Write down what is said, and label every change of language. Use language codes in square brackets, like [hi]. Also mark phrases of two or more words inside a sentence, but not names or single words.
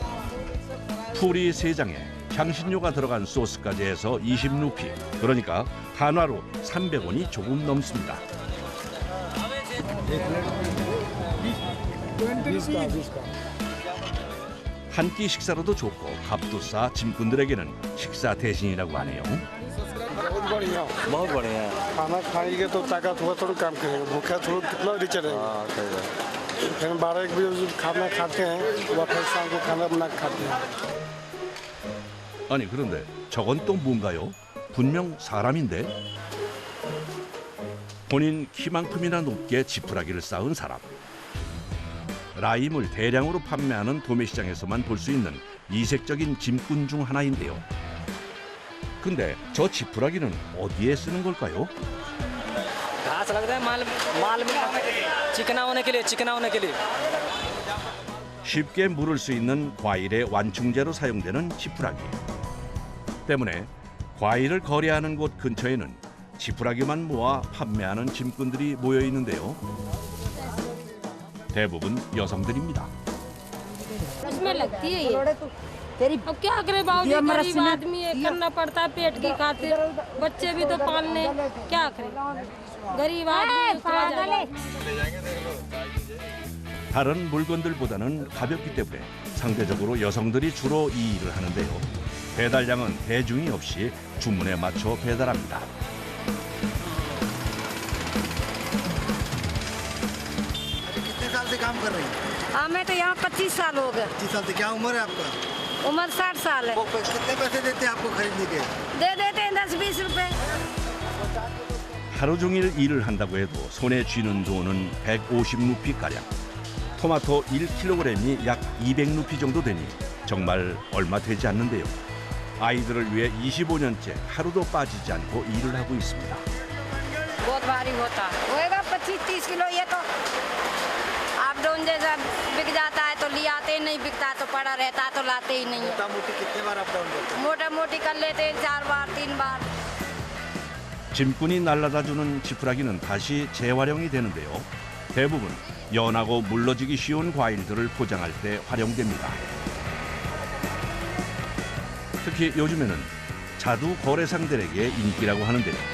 [ko] 푸리 3장에 향신료가 들어간 소스까지 해서 20루피, 그러니까 한화로 300원이 조금 넘습니다. 한 끼 식사로도 좋고 값도 싸 짐꾼들에게는 식사 대신이라고 하네요. [hi] बहुत बढ़िया है। खाना खाएंगे तो ताकत हुआ थोड़ा काम करेगा भूखा थोड़ा कितना देर चलेगा हाँ सही है। फिर 12-1 बजे जब खाना खाते हैं वह फिर शाम को खाना बना के खाते हैं। [ko] 아니 그런데 저건 또 뭔가요? 분명 사람인데? 본인 키만큼이나 높게 지푸라기를 쌓은 사람. 라임을 대량으로 판매하는 도매시장에서만 볼 수 있는 이색적인 짐꾼 중 하나인데요. 근데 저 지푸라기는 어디에 쓰는 걸까요? [hi] घास लगता है माल में चिकना होने के लिए [ko] 쉽게 물을 수 있는 과일의 완충제로 사용되는 지푸라기. 때문에 과일을 거래하는 곳 근처에는 지푸라기만 모아 판매하는 짐꾼들이 모여 있는데요. 대부분 여성들입니다. [hi] उसमें लगती है ये अब क्या करे बाबूजी गरीब आदमी है करना पड़ता है पेट की खातिर बच्चे भी तो पालने क्या करे गरीब आदमी कहाँ जाए [ko] 다른 물건들보다는 가볍기 때문에 상대적으로 여성들이 주로 이 일을 하는데요. 배달량은 대중이 없이 주문에 맞춰 배달합니다. [hi] कितने साल से काम कर रही हैं? हमें तो यहाँ 25 साल हो गए 25 साल से क्या उम्र है आपका? उम्र 60 साल है कितने पैसे देते हैं आपको खरीदने के? दे देते हैं 10-20 रुपए [ko] 하루 종일 일을 한다고 해도 손에 쥐는 돈은 150루피가량. 토마토 1kg이 약 200루피 정도 되니 정말 얼마 되지 않는데요. 아이들을 위해 25년째 하루도 빠지지 않고 일을 하고 있습니다. [hi] बहुत भारी होता होएगा 25-30 किलो ये तो आप डोन जैसा बिक जाता है तो ले आते ही नहीं बिकता तो पड़ा रहता है तो लाते ही नहीं है मोटा मोटी कितने बार [en] up down [hi] करते मोटा मोटी कर लेते हैं 4 बार 3 बार [ko] 짐꾼이 날라다주는 지푸라기는 다시 재활용이 되는데요. 대부분 연하고 물러지기 쉬운 과일들을 포장할 때 활용됩니다. 특히 요즘에는 자두 거래상들에게 인기라고 하는데요.